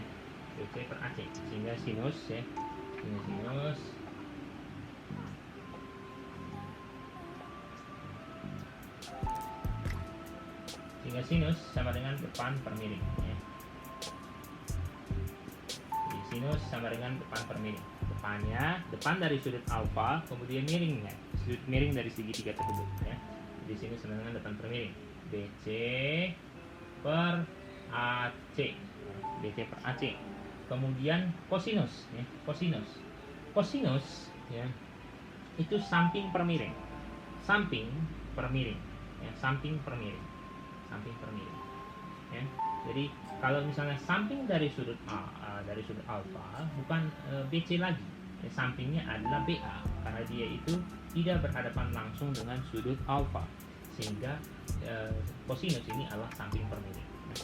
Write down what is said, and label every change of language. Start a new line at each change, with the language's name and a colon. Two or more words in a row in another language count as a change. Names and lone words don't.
Indonesian: BC per AC sehingga sinus ya. Sinus sehingga sinus sama dengan depan per miring ya. Jadi sinus sama dengan depan per miring. Depan dari sudut alfa, kemudian miringnya, sudut miring dari segitiga tersebut ya. Jadi sinus sama dengan depan per miring. BC per AC. BC per AC. Kemudian kosinus ya. Kosinus ya. Itu samping per miring. Samping per miring ya, samping per miring ya. Jadi kalau misalnya samping dari sudut alfa bukan BC lagi ya, sampingnya adalah BA karena dia itu tidak berhadapan langsung dengan sudut alfa sehingga kosinus ini adalah samping per miring ya.